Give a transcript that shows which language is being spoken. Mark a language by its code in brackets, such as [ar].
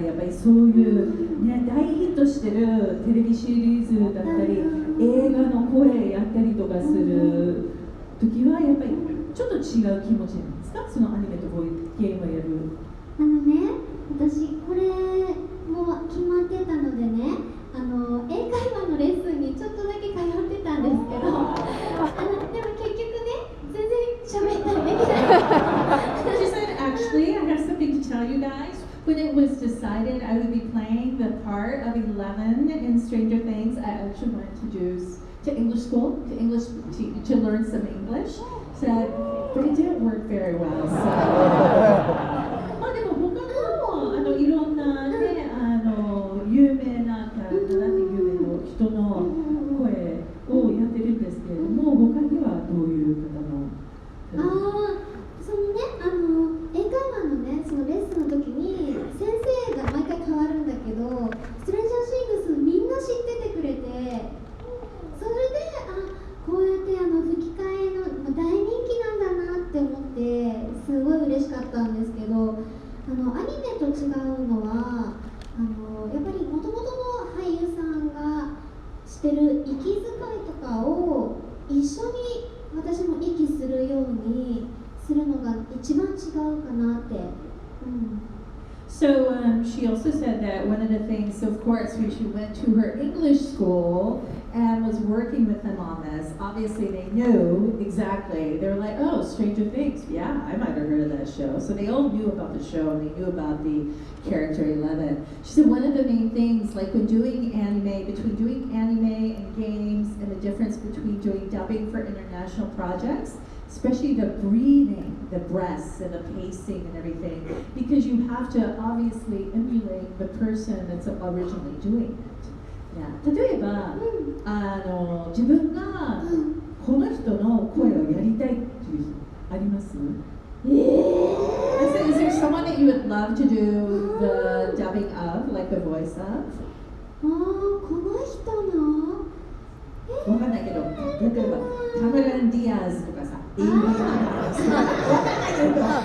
[ja] やっぱりそういうね、大ヒットしてるテレビシリーズだったり、映画の声やったりとかする時はやっぱりちょっと違う気持ちなんですか？そのアニメとこういうゲームをやる。私これも決まってたのでね、英会話のレッスンにちょっとだけ通ってたんですけど、でも結局ね、全然喋ったりできない。 [en] She said, actually, I have something to tell you guys. When it was decided I would be playing the part of 11 in Stranger Things, I actually went to English school, to learn some English. Said, but it didn't work very well. So. [ja] でも他のいろんなね、有名なキャラクターだって有名な人の声をやってるんですけれども、他にはどういう方の？そのね、英会話のね、そのレッスンの時に先生が毎回変わるんだけど、ストレンジャーシングスみんな知っててくれて、それでこうやって吹き替えの大人気なんだなって思ってすごい嬉しかったんですけど、アニメと違うのはやっぱりもともとの俳優さんがしてる息遣いとかを一緒に私も息するようにするのが一番違うかなって。 [en] So she also said that one of the things, so of course, when she went to her English school and was working with them on this, obviously they knew exactly. They were like, oh, Stranger Things, yeah, I might have heard of that show. So they all knew about the show, and they knew about the character 11. She said one of the main things, like when doing anime, between doing anime and games, and the difference between doing dubbing for international projects, especially the breathing, the breaths and the pacing and everything, because you have to obviously emulate the person that's originally doing it. [ja] 例えば、自分がこの人の声をやりたいっていうあります？ [en] I said, is there someone that you would love to do the dubbing of, like the voice of? [ja] この人のわかんないけど、例えばカメラン・ディアーズとかさ、映画とかさ、わかんないけど。